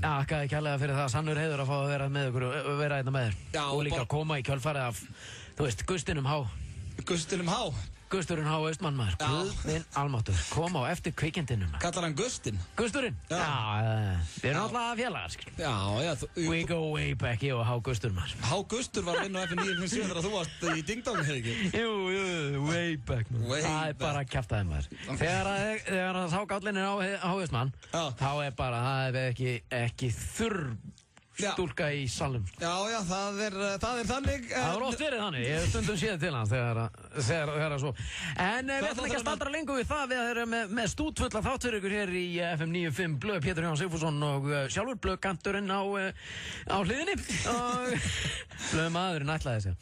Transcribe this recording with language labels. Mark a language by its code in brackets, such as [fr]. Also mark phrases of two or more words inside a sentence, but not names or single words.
[is] Já, ekki kærlega fyrir það, sannur heiður að fá að vera með ykkur, vera einna með þér. Já, og líka að koma í kjölfarið af, þú veist, Gustinum Há. Gusturinn Há Austmann maður, Guðminn almáttur, kom á eftir kvikindinum. Kallar hann Gustin? Gusturinn? Já, við erum alltaf félagar, skil. Já. [en] We go way back, [is] ég og Há Gustur maður. Há Gustur var inn á FM 957 þegar þú varst í Ding-Dong, hefði ekki? Jú, [en] way back maður. [is] Það bara kjaftaði maður. Þegar þá gállinn á Há Austmann, þá bara, það ekki þurr stúlka í salum. Já, það er þannig. Það var oft verið þannig, ég hef stundum séð til hans þegar svo. En við ætlum ekki að staldra lengur við það, við erum með stútfulla þátt fyrir ykkur hér í FM 95 Blöð, Pétur Jóhann Sigfússon og sjálfur Blöðkanturinn á hliðinni og Blöðmaðurinn ætlaði sér.